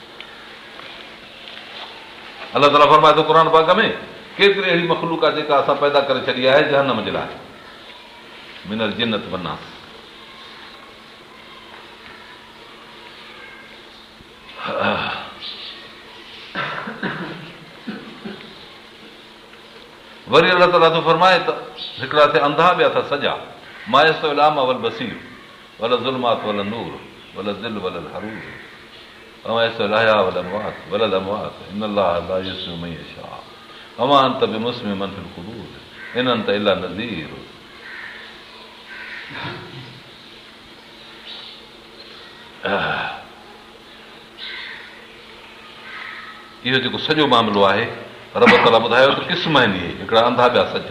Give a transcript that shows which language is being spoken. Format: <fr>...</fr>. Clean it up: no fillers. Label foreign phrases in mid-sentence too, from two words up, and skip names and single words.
<sd>अलाह ताला फरमाए थो क़ुर पाक में केतिरी अहिड़ी मख़लूक आहे जेका असां पैदा करे छॾी आहे जहन्नम जे लाइ,</sd> <ar>من الجنة والناس.</ar> <sd>वरी अलाह ताला थो फरमाए त हिकिड़ा थिया अंधा, ॿिया था सॼा।</sd> <ar>ما يستوي الأعمى والبصير والظلمات والنور والظل والحرور أما يستوي الأحياء والأموات والأموات إن الله لا يسمع من يشاء أما أنت بمسمع من في القبور إن أنت إلا نذير.</ar> <sd>इहो जेको सॼो मामिलो आहे रब ताला ॿुधायो त क़िस्म आहिनि इहे, हिकिड़ा अंधा ॿिया सचा।</sd>